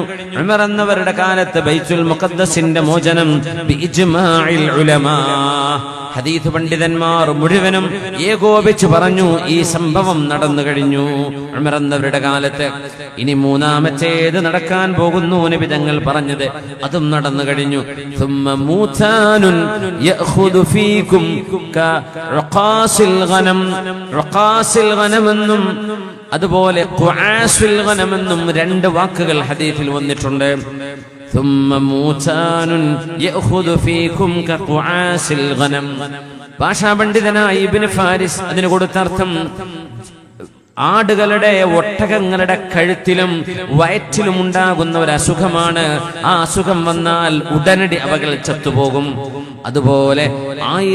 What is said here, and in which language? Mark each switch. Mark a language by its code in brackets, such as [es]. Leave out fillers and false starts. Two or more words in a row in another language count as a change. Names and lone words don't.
[ml] ഉമർ എന്നവരുടെ കാലത്ത് ബൈത്തുൽ മുഖദ്ദസിന്റെ മോചനം [ar] بإجماع العلماء, [ml] ഹദീസ് പണ്ഡിതന്മാർ മുഴുവനും ഏകോപിച്ചു പറഞ്ഞു ഈ സംഭവം നടന്നു കഴിഞ്ഞു ഉമർ എന്നവരുടെ കാലത്ത്. ഇനി മൂന്നാമത്തേത് നടക്കാൻ പോകുന്നു നബി തങ്ങൾ പറഞ്ഞത്, അതും നടന്നു കഴിഞ്ഞു. [ar] ثم موتان يأخذ فيكم كرقاص الغنم. رقاص الغنم [ml] എന്നും അതുപോലെ [ar] قعاص الغنم [ml] എന്നും രണ്ട് വാക്കുകൾ ഹദീസിൽ വന്നിട്ടുണ്ട്. [ar] ثم موتان يأخذ فيكم كقعاس الغنم. [ml] ഭാഷാ പണ്ഡിതനായ ഇബ്നു ഫാരിസ് അതിന് കൊടുത്ത അർത്ഥം, ആടുകളുടെ ഒട്ടകങ്ങളുടെ കഴുത്തിലും വയറ്റിലും ഉണ്ടാകുന്ന ഒരു അസുഖമാണ്. ആ അസുഖം വന്നാൽ ഉടനടി അവകൾ ചത്തുപോകും. അതുപോലെ